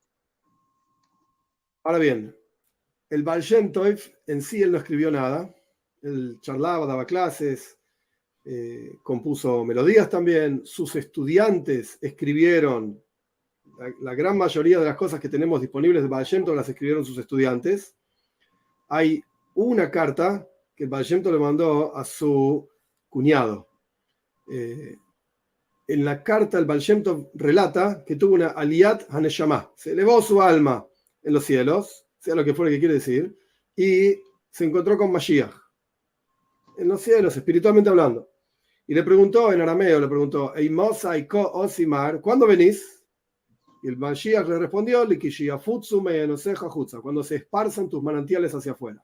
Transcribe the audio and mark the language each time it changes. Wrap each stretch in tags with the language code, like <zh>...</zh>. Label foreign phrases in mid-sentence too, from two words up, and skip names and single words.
<es>Ahora bien, el Baal Shem Tov en sí él no escribió nada, él charlaba, daba clases, compuso melodías también, sus estudiantes escribieron, la gran mayoría de las cosas que tenemos disponibles de Baal Shem Tov las escribieron sus estudiantes. Hay una carta que el Baal Shem Tov le mandó a su cuñado. En la carta el Baal Shem Tov relata que tuvo una</es> <he>עליית הנשמה,</he> <es>se elevó su alma en los cielos, sea lo que fuera que quiere decir, y se encontró con Mashiach en los cielos, espiritualmente hablando. Y le preguntó en arameo, ¿cuándo venís? Y el Mashiach le respondió, cuando se esparzan tus manantiales hacia afuera.</es>